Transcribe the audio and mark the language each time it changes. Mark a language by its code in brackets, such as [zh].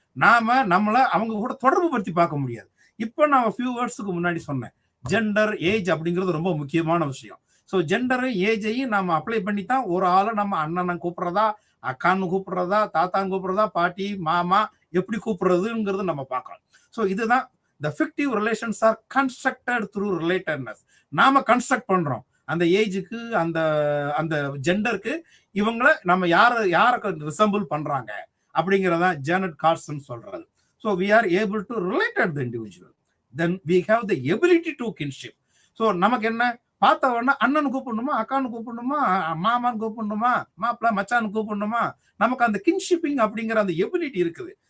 [ta] நாம நம்மள அவங்க கூட தொடர்பு படுத்தி பார்க்க முடியாது. இப்போ நான் ஃபியூ வேர்ட்ஸுக்கு முன்னாடி சொன்னேன், ஜெண்டர், ஏஜ் அப்படிங்கிறது ரொம்ப முக்கியமான விஷயம். ஸோ ஜெண்டரும் ஏஜையும் நம்ம அப்ளை பண்ணி தான் ஒரு ஆளை நம்ம அண்ணன் கூப்பிடுறதா, அக்கான்னு கூப்பிடுறதா, தாத்தான்னு கூப்பிடுறதா, பாட்டி, மாமா எப்படி கூப்பிடுறதுங்கிறது நம்ம பார்க்கலாம். ஸோ இதுதான் [en] the fictive relations are constructed through relatedness. [ta] நாம கன்ஸ்ட்ரக்ட் பண்றோம் அந்த ஏஜுக்கு, அந்த அந்த ஜெண்டருக்கு இவங்களை நம்ம யாரை ரிசம்பிள் பண்றாங்க அப்படிங்கிறதா ஜேனட் கார்சன் சொல்றது. [en] So we are able to related the individual, then we have the ability to kinship. [ta] So நமக்கு என்ன பார்த்த உடனே அண்ணனு கூப்பிடணுமா, அக்கான்னு கூப்பிடணுமா, மாமான்னு கூப்பிடணுமா, மாப்பிள்ள மச்சான்னு கூப்பிடணுமா, நமக்கு அந்த கின்ஷிப்பிங் அப்படிங்கிற அந்த எபிலிட்டி இருக்குது.